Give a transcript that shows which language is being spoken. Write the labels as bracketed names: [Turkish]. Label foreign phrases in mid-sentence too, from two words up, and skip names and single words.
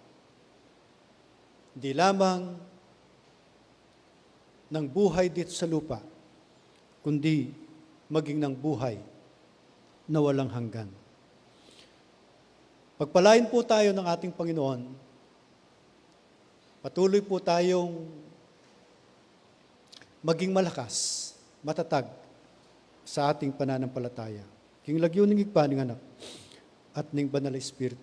[Filipino] Hindi lamang ng buhay dito sa lupa, kundi maging ng buhay na walang hanggan. Pagpalain po tayo ng ating Panginoon. Patuloy po tayong maging malakas, matatag sa ating pananampalataya. [Pampanga] King lagyo ning igpa ning anak at ning banal na Espiritu.